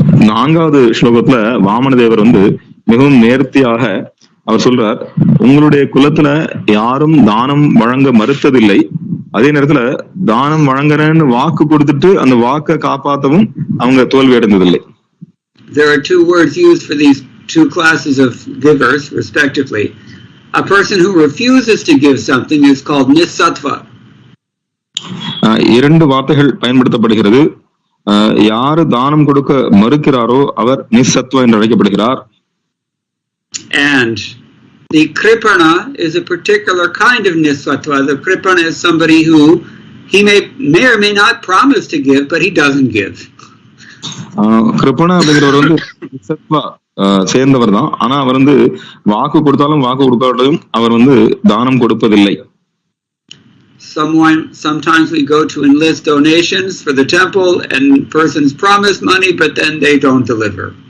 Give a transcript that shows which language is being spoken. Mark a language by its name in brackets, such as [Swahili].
[Tamil] நான்காவது ஸ்லோகத்துல வாமனதேவர் மிகவும் நேர்த்தியாக அவர் சொல்றார், உங்களுடைய குலத்துல யாரும் தானம் வழங்க மறுத்ததில்லை, அதே நேரத்துல தானம் வழங்குறேன்னு வாக்கு கொடுத்துட்டு அந்த வாக்கை காப்பாற்றவும் அவங்க தோல்வி அடைந்ததில்லை. [English] There are two words used for these two classes of givers respectively. A person who refuses to give something is called nisattva. [Tamil] இரண்டு வார்த்தைகள் பயன்படுத்தப்படுகிறது. யாரு தானம் கொடுக்க மறுக்கிறாரோ அவர் நிசத்வா என்று அழைக்கப்படுகிறார். [English] And the kripana is a particular kind of nisattva. The kripana is somebody who he may or may not promise to give, but he doesn't give. [Tamil] கிருபணா அப்படிங்கிறவர் நிசத்வா சேர்ந்தவர் தான். ஆனா அவர் வாக்கு கொடுத்தாலும் வாக்கு கொடுக்காட்டாலும் அவர் தானம் கொடுப்பதில்லை. [English] Sometimes we go to enlist donations for the temple and persons promise money but then they don't deliver.